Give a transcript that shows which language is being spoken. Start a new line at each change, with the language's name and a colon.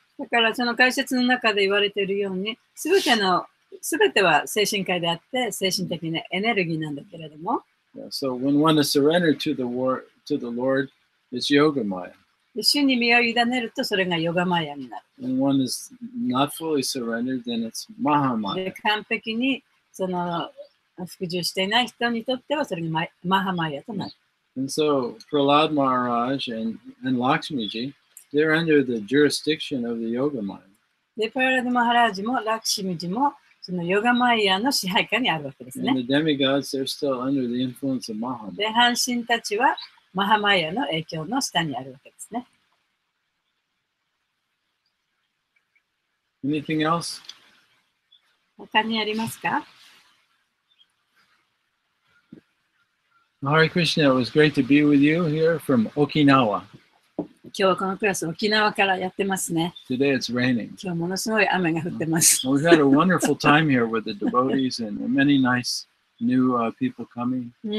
Japanese: だからその解説の中で言われているように、すべては精神界であって精神的なエネルギーなんだけれども。
English: Yeah, so when one is surrendered to the Lord, it's Yoga Maya.
Japanese: 主に身を委ねるとそれがヨガマヤになる。
English: And one is not fully surrendered, then it's Mahamaya.
Japanese: で、完璧にその服従していない人にとってはそれがマハマヤとなる。
English: And so Prahlad Maharaj and Lakshmiji, they're under the jurisdiction of the Yoga Maya.
Japanese: で、プララダマハラージもラクシミジもそのヨガマイヤの支配下にあるわけです
English: And
Japanese: ね。
English: the demigods, they're still under the influence of Mahamaya.
Japanese: で、半身たちはマハマイヤの影響の下にあるわけですね。
English: Anything else?
Japanese: 他にありますか？
English: Hare Krishna, it was great to be with you here from Okinawa.
Japanese: 今日はこのクラス沖縄からやってますね。
English: Today it's raining.
Japanese: 今日ものすごい雨が降ってます。
English: We've had a wonderful time here with the devotees and many nice new people coming.